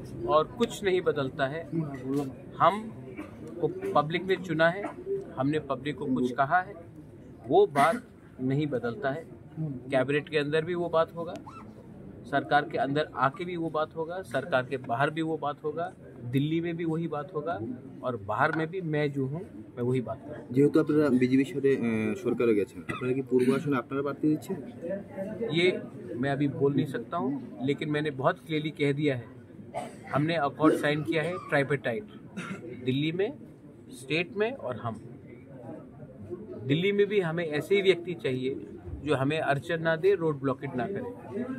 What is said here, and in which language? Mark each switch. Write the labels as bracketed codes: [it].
[hi] और कुछ नहीं बदलता है। हम को पब्लिक ने चुना है, हमने पब्लिक को कुछ कहा है, वो बात नहीं बदलता है। कैबिनेट के अंदर भी वो बात होगा, सरकार के अंदर आके भी वो बात होगा, सरकार के बाहर भी वो बात होगा, दिल्ली में भी वही बात होगा और बाहर में भी मैं जो हूँ मैं वही बात करूँ। [bn] যেহেতু আপনারা বিজেপির সাথে সরকারে গেছেন, আপনারা কি পূর্ব আসনে আপনারা প্রার্থী দিচ্ছেন? [hi] ये मैं अभी बोल नहीं सकता हूँ, लेकिन मैंने बहुत क्लियरली कह दिया है, हमने अकॉर्ड साइन किया है ट्राइपेटाइट, दिल्ली में, स्टेट में और हम। दिल्ली में भी हमें ऐसे ही व्यक्ति चाहिए जो हमें अड़चन ना दे, रोड ब्लॉकेट ना करे।